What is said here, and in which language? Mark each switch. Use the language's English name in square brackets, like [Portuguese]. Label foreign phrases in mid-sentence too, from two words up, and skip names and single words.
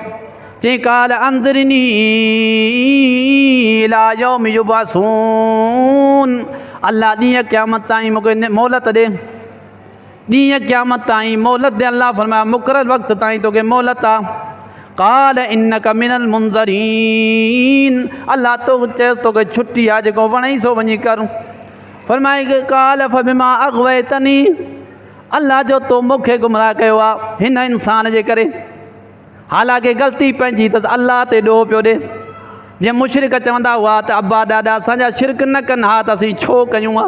[Sindhi] चई [Arabic] قال أنظرني إلى يوم يبعثون, [Sindhi] अल्लाह ॾींहं क़यामत ताईं मूंखे मोहलत ॾे, ॾींहं क़यामत ताईं मोहलत ॾे। अल्लाह फरमाया मुक़ररु वक़्त ताईं तोखे मोहलत आहे। [Arabic] قال إنك من المنظرين, [Sindhi] अल्लाह तो चए तोखे छुट्टी आहे, जेको वणई सो वञी कर। फरमाए [Arabic] قال فبما أغويتني, [Sindhi] अल्लाह जो तो मूंखे गुमराह कयो आहे हिन इंसान जे करे। हालांकि ग़लती पंहिंजी त अल्लाह ते ॾोह पियो ॾे। जीअं मुशरिक चवंदा हुआ त अब्बा ॾाॾा असांजा शिरक न कनि हा त असीं छो कयूं हा।